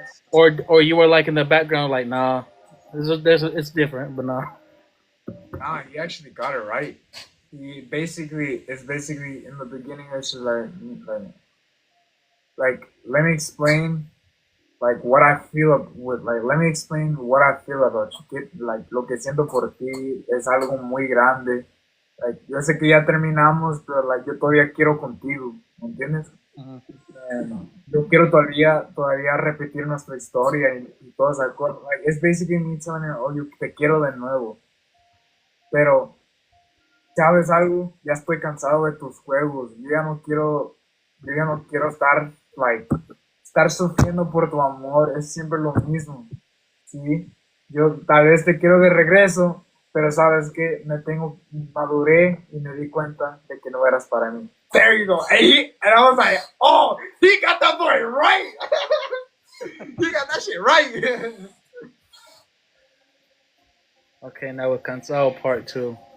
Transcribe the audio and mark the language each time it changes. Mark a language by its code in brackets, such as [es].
[en] Or you were like in the background like, nah, it's different, but nah. nah, he actually got it right. It's basically in the beginning. It's just like let me explain like what I feel with like let me explain what I feel about you. [es] Like lo que siento por ti es algo muy grande. Like yo sé que ya terminamos, pero like yo todavía quiero contigo, ¿me entiendes? Uh-huh. Yo quiero todavía repetir nuestra historia y todas esas cosas. [en] Like, it's basically me telling her, oh, [es] yo te quiero de nuevo. Pero, ¿sabes algo? Ya estoy cansado de tus juegos. Yo ya no quiero estar sufriendo por tu amor. Es siempre lo mismo. ¿Sí? Yo tal vez te quiero de regreso, pero sabes que maduré y me di cuenta de que no eras para mí. [en] There you go. And I was like, oh, he got that boy right. He got that shit right. Okay, now with Cansado Part 2.